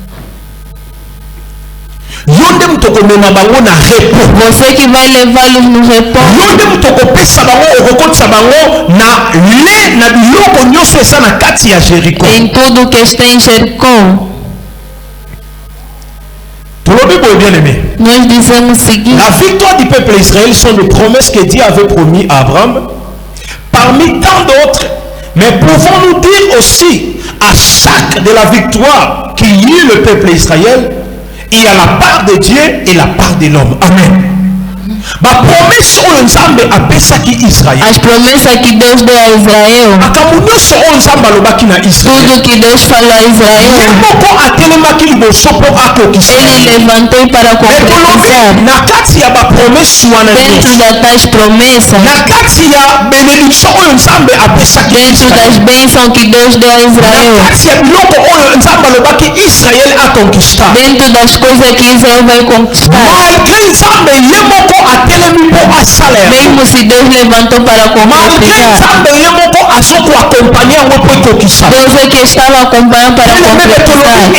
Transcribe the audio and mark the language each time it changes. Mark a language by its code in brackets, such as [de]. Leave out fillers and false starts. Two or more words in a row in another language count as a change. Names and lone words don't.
[pt] Você que vai levá-los no repouso. Em tudo que está em Jericó. Nós dizemos o seguinte: [fr] la victoire du peuple d'Israël sont des promesses que Dieu avait promis à Abraham, parmi tant d'autres. Mais pouvons-nous dire aussi à chaque de la victoire qu'il y eut le peuple d'Israël, il y a la part de Dieu et la part de l'homme. [pt] Amen. As promessas que Deus deu a Israel, tudo que Deus falou a Israel, ele levantou para concretizar. Dentro das tais promessas, dentro das bênçãos que Deus deu a Israel, dentro das coisas que Israel vai conquistar, mesmo se Deus levantou para concretizar, Deus é que estava acompanhando para concretizar.